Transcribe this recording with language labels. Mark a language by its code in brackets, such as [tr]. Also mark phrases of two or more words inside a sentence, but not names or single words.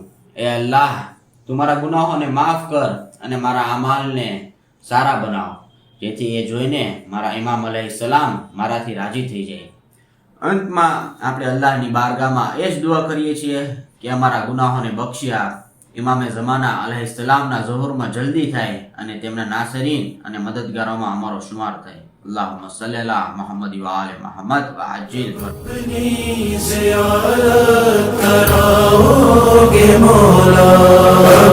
[gu] એ અલ્લાહ, તું મારા ગુનાહોને માફ કર અને મારા અમાલને સારા બનાવ, જેથી એ જોઈને મારા ઇમામ અલૈહિસ્સલામ મારાથી રાજી થઈ જાય। અંતમાં આપણે અલ્લાહની બારગાહમાં એ જ દુઆ કરીએ છીએ કે અમારા ગુનાહોને બક્ષી આપ, ઇમામે ઝમાના અલૈહિસ્સલામના ઝહૂરમાં જલ્દી થાય અને તેમના નાસરીન અને મદદગારોમાં અમારો શુમાર થાય। [ar] اللهم صل على محمد وآل محمد وعجل [hi] कराओगे मौला।